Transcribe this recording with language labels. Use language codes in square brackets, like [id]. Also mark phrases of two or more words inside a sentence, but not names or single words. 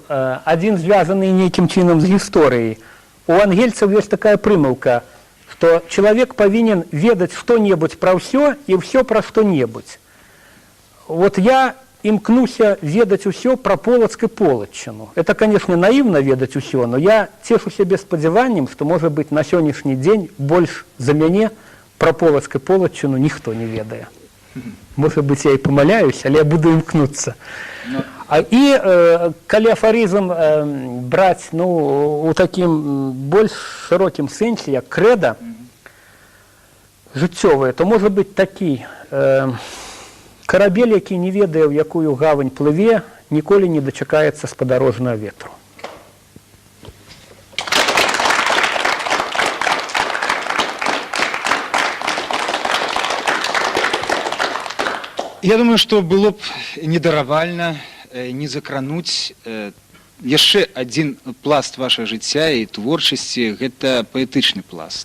[be] Адзін звязаны нейкім чынам з гісторыяй. У ангельцаў ёсць такая прымаўка, што чалавек павінен ведаць што-небудзь пра ўсё і ўсё пра што-небудзь. Вот я імкнуся ведаць усё пра Полацк і Полацчыну. [ru] Это, конечно, [be] наіўна ведаць усё, но я цешу сябе спадзяваннем, што, можа быць, на сённяшні дзень больш за мяне пра Полацк і Полацчыну ніхто не ведае. [ru] Может быть, я и помоляюсь, [be] але я буду имкнуться. И калі афаризм брать, ну, у таким больш широким сэнсе, як крэда жыццёвае, [ru] то может быть [be] такі карабель, які не ведае, ў якую гавань плыве, ніколі не дачакаецца спадарожнага ветру. Я думаю, што было б недаравальна не закрануць яшчэ адзін пласт вашага жыцця і творчасці, гэта паэтычны пласт.